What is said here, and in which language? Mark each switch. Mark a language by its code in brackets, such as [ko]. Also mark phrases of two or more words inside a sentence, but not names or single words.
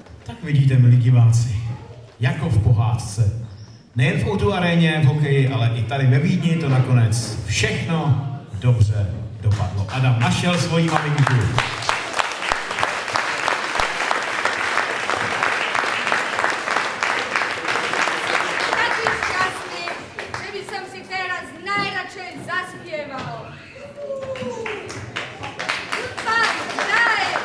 [cs] Tak vidíte, milí diváci, jako v pohádce. Nejen v O2 aréně, v hokeji, ale i tady ve Vídni to nakonec všechno dobře dopadlo. Adam našel svoji maminku. [sk] Taký šťastný, že by som si teraz najradšej zaspieval. Pán, daj!